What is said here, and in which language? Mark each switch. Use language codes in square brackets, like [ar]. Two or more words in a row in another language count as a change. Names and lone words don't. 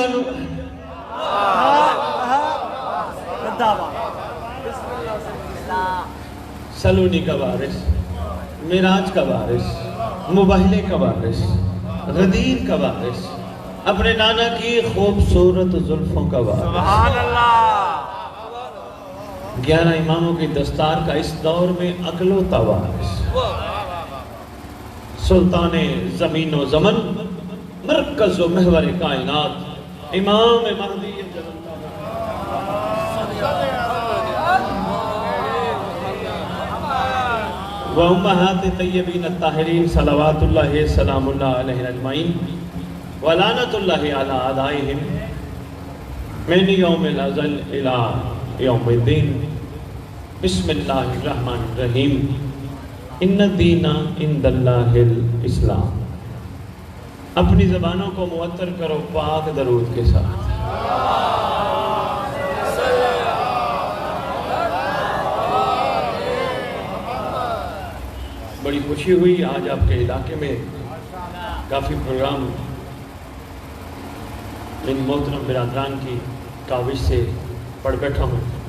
[ur] سلونی کا وارث، معراج کا وارث، مباہلے کا وارث، غدیر کا وارث، اپنے نانا کی خوبصورت زلفوں کا وارث. [ar] سبحان اللہ. [ur] 11 اماموں کی دستار کا اس دور میں اکلوتا وارث، سلطان زمین و زمن، مرکز و محور کائنات، امام مہدی [ar] وَأُمَّهَاتِ طیبین الطاہرین، صلوات اللہ سلام اللہ علیہ اجمعین، وَلَانَةُ اللَّهِ عَلَىٰ أَعْدَائِهِمْ مِنْ يَوْمِ الْأَزَلِ إِلَىٰ يَوْمِ الدِّينِ. بسم اللہ الرحمن الرحیم. ان الدین عند اللہ الاسلام. [ur] اپنی زبانوں کو معطر کرو پاک درود کے ساتھ. بڑی خوشی ہوئی آج آپ کے علاقے میں کافی پروگرام ان محترم برادران کی کاوش سے پڑھ بیٹھا ہوں.